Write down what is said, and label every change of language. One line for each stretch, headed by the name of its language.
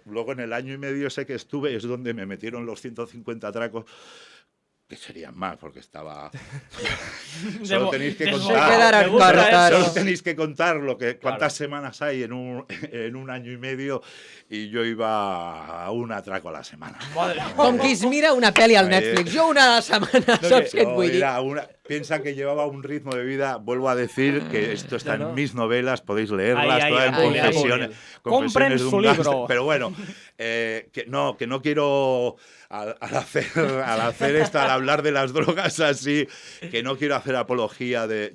Spanish: Luego, en el año y medio ese que estuve, es donde me metieron los 150 atracos, que serían más, porque estaba... Solo tenéis que contar cuántas semanas hay en un año y medio, y yo iba a un atraco a la semana.
Catalan: Com qui es mira una pel·li al Netflix. Jo una a la setmana, saps què et vull dir?
Spanish: Piensa que llevaba un ritmo de vida, vuelvo a decir que esto está en mis novelas, podéis leerlas, todas en confesiones. Compren su libro. Pero bueno, que no quiero, al hacer esto, al hablar de las drogas así, que no quiero hacer apología de...